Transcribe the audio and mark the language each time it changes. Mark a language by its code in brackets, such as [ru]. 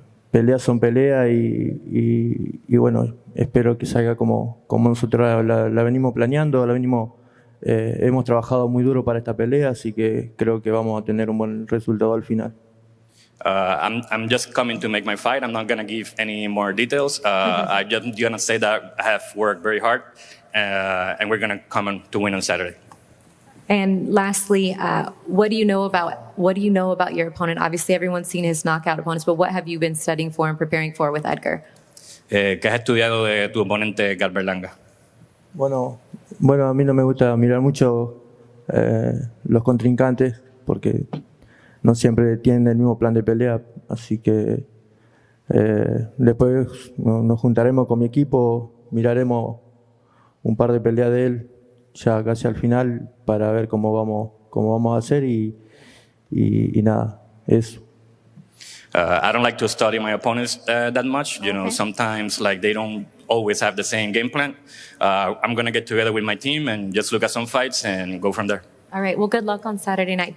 [es] Peleas son peleas y bueno, espero que salga como nosotros la venimos planeando, hemos trabajado muy duro para esta pelea, así que creo que vamos a tener un buen resultado al final. [en] I'm just coming to make my fight. I'm not going to give any more details. I'm just going to say that I have worked very hard, and we're going to come to win on Saturday. And lastly, what do you know about your opponent? Obviously, everyone's seen his knockout opponents, but what have you been studying for and preparing for with Edgar? [es] ¿Qué has estudiado de tu oponente, Edgar Berlanga? Bueno, a mí no me gusta mirar mucho los contrincantes porque no siempre tienen el mismo plan de pelea, así que después nos juntaremos con mi equipo, miraremos un par de peleas de él ya casi al final para ver cómo vamos a hacer y nada, eso. [en] I don't like to study my opponents that much. Sometimes they don't always have the same game plan. I'm going to get together with my team and just look at some fights and go from there. All right. Well, good luck on Saturday night.